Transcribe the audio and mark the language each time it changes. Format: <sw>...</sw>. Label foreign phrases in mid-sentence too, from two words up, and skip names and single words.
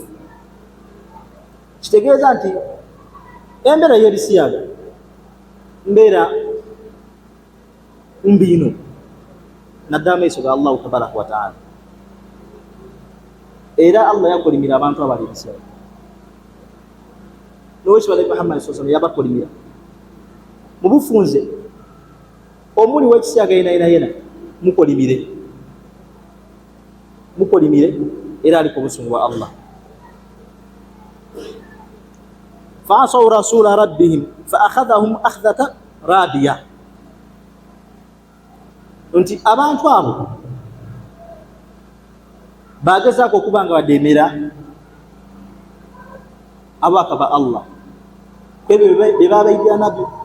<lg>Kitegeeza nti embeera y'ebisiyaga mbeera mbiino naddala maaso ga</lg> <ar>الله تبارك وتعالى,</ar> <lg>era Allah yakolimira abantu abali ebisiyaga. N'owekitibwa Nabi Muhammad</lg> <ar>صلى الله عليه وسلم</ar> <lg>yabakolimira mu bufunze omuli w'ekisiyaga yena mukolimire era aliko obusungu bwa Allah.</lg> <ar>فعصوا رسول ربهم فأخذهم أخذة رابية,</ar> <lg>nti abantu abo bagezaako okuba nga badeemera ababaka ba Allah kwebyo bye babayitira nabyo.</lg>